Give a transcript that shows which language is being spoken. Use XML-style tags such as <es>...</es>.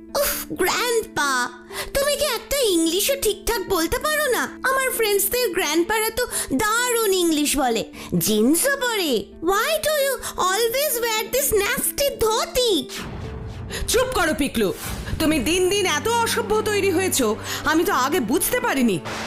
<bn>উফ, গ্র্যান্ডপা, তুমি কি একটা ইংলিশও ঠিকঠাক বলতে পারো না? আমার ফ্রেন্ডসদের গ্র্যান্ডপারা তো দারুণ ইংলিশ বলে, জিন্সও পরে।</bn> <en>Why do you always wear this nasty dhoti?</en> <bn>চুপ করো পিকলু, তুমি দিন দিন এত অসভ্য তৈরি হয়েছো, আমি তো আগে বুঝতে পারিনি।</bn>